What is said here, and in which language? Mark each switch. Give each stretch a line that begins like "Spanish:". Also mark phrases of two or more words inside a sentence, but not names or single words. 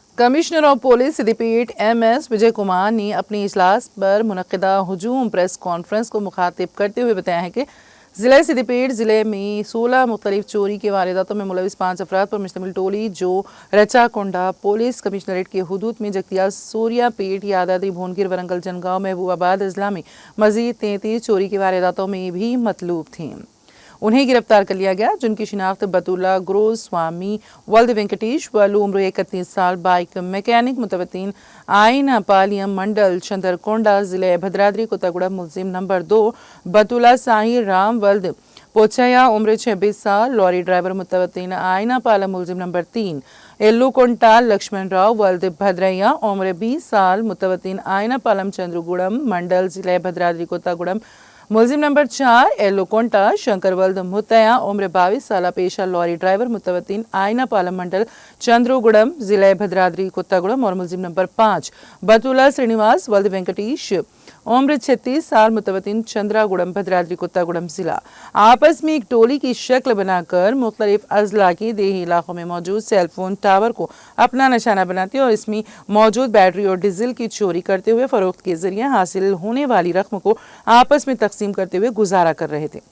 Urdu: کمشنر آف پولیس سدیپیٹ MS وجے کمار نے اپنی اجلاس پر منعقدہ ہجوم پریس کانفرنس کو مخاطب کرتے ہوئے بتایا ہے کہ ضلع سدیپیٹ ضلع میں 16 مختلف چوری کے وارداتوں میں ملوث 5 افراد پر مشتمل ٹولی جو رچا کونڈا پولیس کمشنریٹ کے حدود میں جگتیال سوریا پیٹ یادادری بھونگیر ورنگل جنگاؤں محبوب آباد اضلاع میں مزید 33 چوری کے وارداتوں میں بھی مطلوب تھیں۔ انہیں گرفتار کر لیا گیا جن کی شناخت بطولہ گرو سوامی ولد وینکٹیش والو عمر 31 سال بائک میکینک متوطن آئینہ پالیم منڈل چندر کونڈا ضلع بھدرادری کوتاگوڑا ملزم نمبر 2 بطولہ ساحی رام ولد پوچھیا عمر 26 سال لوری ڈرائیور متوطن آئینہ پالم ملزم نمبر 3 ایلو کنٹا لکشمن راؤ ولد بھدریا عمر 20 سال متوطن آئینہ پالم چندرگوڑم منڈل ضلع بھدرادری کوتاگوڑم ملزم نمبر 4 ایلو کونٹا شنکر ولد متیا عمر 22 سالہ پیشہ لوری ڈرائیور متوطن آئینہ پالم منڈل چندروگوڑم ضلع بھدرادری کوتاگوڑم اور ملزم نمبر 5 بطولہ سرینیواس ولد وینکٹیش عمر 36 سال متوطن چندراگوڑم بھدرادری کوتاگوڑم ضلع آپس میں ایک ٹولی کی شکل بنا کر مختلف اضلاع کے دیہی علاقوں میں موجود سیل فون ٹاور کو اپنا نشانہ بناتے اور اس میں موجود بیٹری اور ڈیزل کی چوری کرتے ہوئے فروخت کے ذریعے حاصل ہونے والی رقم کو آپس میں تقسیم کرتے ہوئے گزارا کر رہے تھے۔